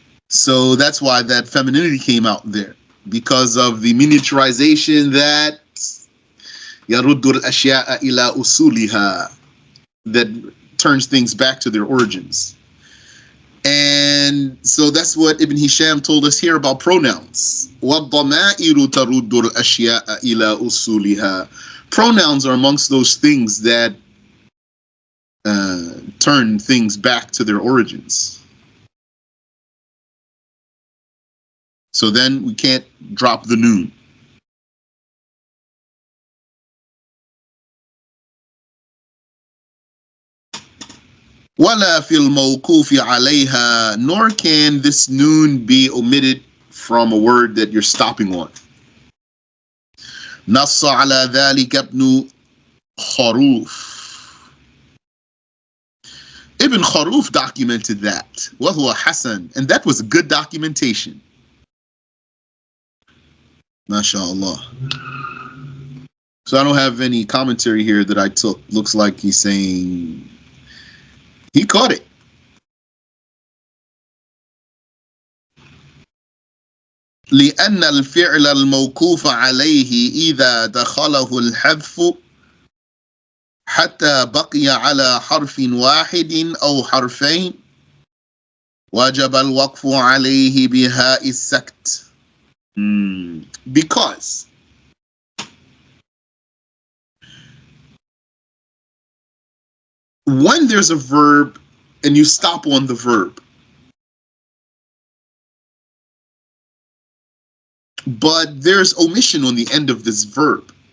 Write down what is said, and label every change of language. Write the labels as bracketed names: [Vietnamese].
[English] So that's why that femininity came out there, because of the miniaturization that [Arabic] يرد الأشياء إلى أصولها, [English] that turns things back to their origins. And so that's what Ibn Hisham told us here about pronouns. [Arabic] وَالضَّمَائِرُ تَرُدُّ الْأَشْيَاءَ إِلَى أُصُولِهَا. [English] Pronouns are amongst those things that turn things back to their origins. So then we can't drop the noon. [Arabic] وَلَا فِي الْمَوْقُوفِ عَلَيْهَا. [English] Nor can this noon be omitted from a word that you're stopping on. [Arabic] نص على ذلك ابن خروف. [English] Ibn Kharuf documented that. [Arabic] وَهُوَ حَسَن. [English] And that was good documentation. MashaAllah. So I don't have any commentary here that I took. Looks like he's saying he caught it. [Arabic] لأن الفعل الموقوف عليه إذا دخله الحذف حتى بقي على حرف واحد أو حرفين وجب الوقف عليه بهاء السكت. [English] Because when there's a verb and you stop on the verb, but there's omission on the end of this verb.